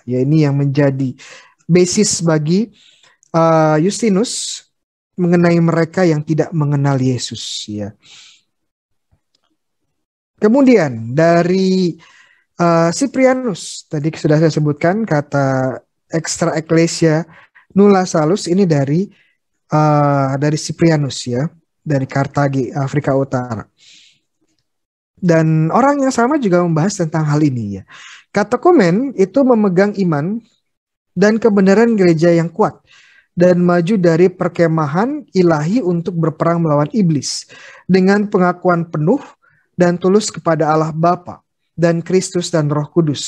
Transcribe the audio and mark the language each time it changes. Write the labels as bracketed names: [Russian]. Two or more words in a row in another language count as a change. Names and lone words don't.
[Indonesian] Ya, ini yang menjadi basis bagi Justinus mengenai mereka yang tidak mengenal Yesus. Ya. Kemudian dari Cyprianus, tadi sudah saya sebutkan kata [Latin] extra ecclesia nulla salus [Indonesian] ini dari Cyprianus, ya, dari Kartagi, Afrika Utara. Dan orang yang sama juga membahas tentang hal ini, ya. Katekomen itu memegang iman dan kebenaran gereja yang kuat dan maju dari perkemahan ilahi untuk berperang melawan iblis dengan pengakuan penuh dan tulus kepada Allah Bapa dan Kristus dan Roh Kudus.